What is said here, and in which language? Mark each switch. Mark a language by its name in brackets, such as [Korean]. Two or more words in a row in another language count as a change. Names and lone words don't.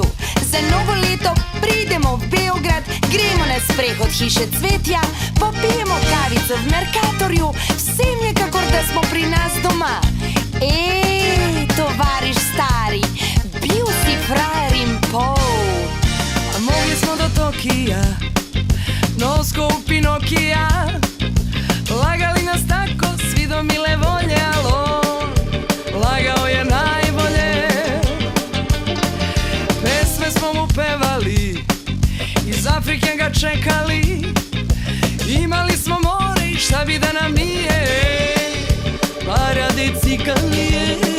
[Slovenian] Za novo leto pridemo v Beograd, gremo na sprehod hiše Cvetja, popijemo kavico v Merkatorju, vsem je kakor da smo pri nas doma. Tovariš stari, bil si frajer in pol. [Serbian] Mogli smo do Tokija, nosko u Pinokija, lagali nas tako svi do mile volje, ali on lagao je najbolje. Pesme smo mu pevali, iz Afrike ga čekali, imali smo more i šta bi da nam nije, paradicika nije.